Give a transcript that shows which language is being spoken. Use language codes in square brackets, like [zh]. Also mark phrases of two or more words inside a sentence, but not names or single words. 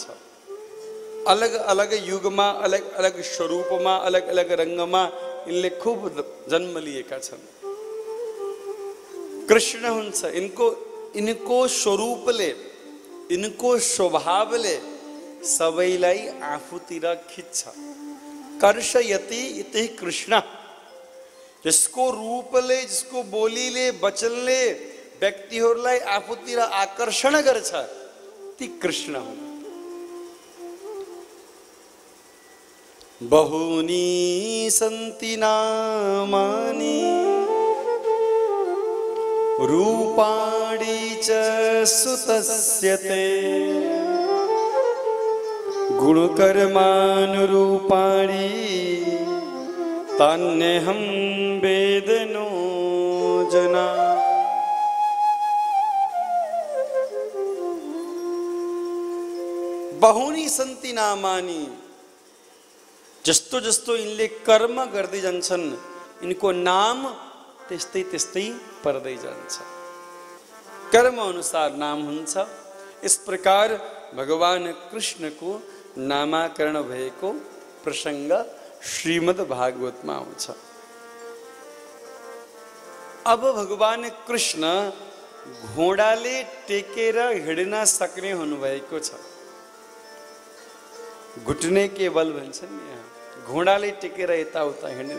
[ne] अलग अलग युगमा, अलग अलग स्वरूपमा, अलग अलग रङ्गमा इनले खूब जन्म लिएका छन्। कृष्ण हुन्छ। इनको स्वरूपले, इनको स्वभावले सबैलाई आफूतिर खिच्छ। [sa] कर्षयति इति कृष्ण। [ne] जिसको रूपले, जिसको बोलीले, वचनले व्यक्तिहरूलाई आफूतिर आकर्षण गर्छ ती कृष्ण हुन्। [sa] बहूनि सन्ति नामानि रूपाणि च सुतस्य ते गुणकर्मानुरूपाणि तान्यहं वेद नो जना। बहुनी सन्ति नामानि। [ne] जस्तो जस्तो इनले कर्म गर्दै जान्छन् इनको नाम त्यस्तै त्यस्तै पर्दै जान्छ। कर्म अनुसार नाम हुन्छ। [hi] इस प्रकार [ne] भगवान कृष्णको नामाकरण भएको प्रसंग श्रीमद् भागवतमा आउँछ। अब भगवान कृष्ण घोडाले टेकेर हिँड्न सक्ने हुनुभएको छ। [hi] घुट्ने के बल [ne] भन्छन् नि, घोडाले टेकेर यताउता हिँड्ने।